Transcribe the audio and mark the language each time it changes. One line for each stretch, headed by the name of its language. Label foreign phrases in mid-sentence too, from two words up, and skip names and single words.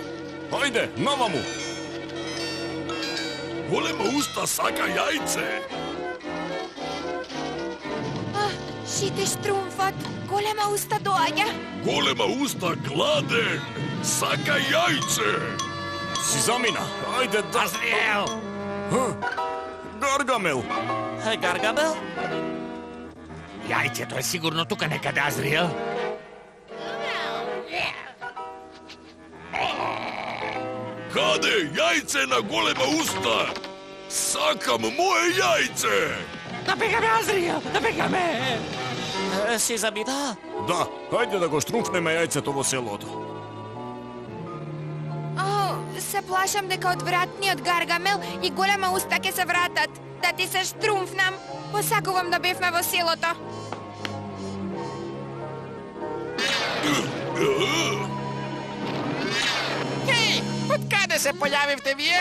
Macedonian: Хајде, наваму. Голема уста сака јајце. Шите Štrumpfот, Голема уста доаѓа. Голема уста гладен, сака јајце. Си замина, ајде да... Азриел! Gargamel! Гаргамел? Јајцето е сигурно тука некаде, Азриел. Каде е јајце на голема уста? Сакам моje јајце. Набегаме, Азриел, набегаме! Си замина? Да, ајде да го штрумфнеме јајцето во селото. Се плашам дека одвратниот Гаргамел и голема уста ќе се вратат. Да ти се штрумфнам. Посакувам да бевме во селото. Хеј, од каде се појавивте вие?